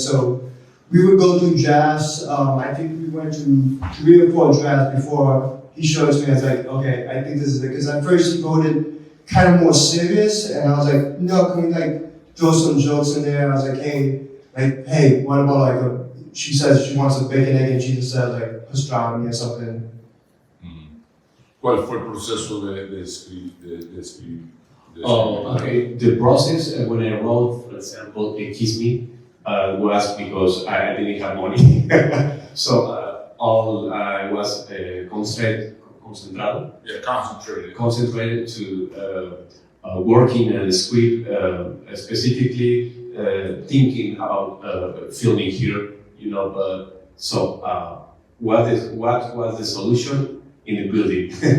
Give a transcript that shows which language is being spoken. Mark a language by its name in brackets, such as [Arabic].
[English] So we would go through drafts. I think we went to 3 or 4 drafts before he showed it to me. I was like, okay, I think this is it. Because at first he wrote it kind of more serious, and I was like, no, can we like throw some jokes in there? I was like, hey, what about she says she wants a bacon, egg, and cheese instead of like pastrami or something. [Spanish] ¿Cuál fue el proceso de escribir? [English] Okay. The process when I wrote, for example, Kiss Me, was because I didn't have money. So all I was concentrado. Yeah, concentrated to working on the script, specifically thinking about filming here, but so what was the solution? In the building.